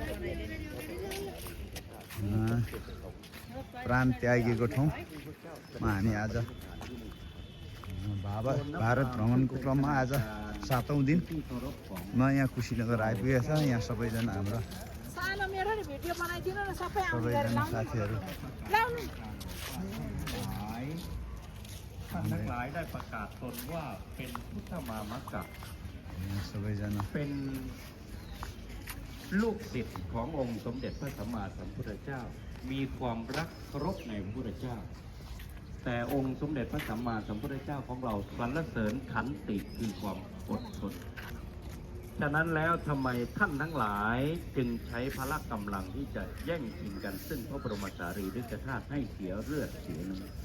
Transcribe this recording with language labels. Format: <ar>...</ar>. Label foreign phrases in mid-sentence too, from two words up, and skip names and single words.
<ne>प्राण त्यागेको ठाउँमा हामी आज भारत भ्रमणको क्रममा आज 7औं दिनमा यहाँ कुशीनगर आइपुगेको छ। यहाँ सबैजना हाम्रो सबैजना साथीहरू सबैजना</ne> <th>เป็นลูกศิษย์ขององค์สมเด็จพระสัมมาสัมพุทธเจ้ามีความรักเคารพในพระพุทธเจ้าแต่องค์สมเด็จพระสัมมาสัมพุทธเจ้าของเราสรรเสริญขันติคือความอดทนฉะนั้นแล้วทำไมท่านทั้งหลายจึงใช้พละกำลังที่จะแย่งชิงกันซึ่งพระบรมสารีริกธาตุให้เสียเลือดเสียเนื้อ</th>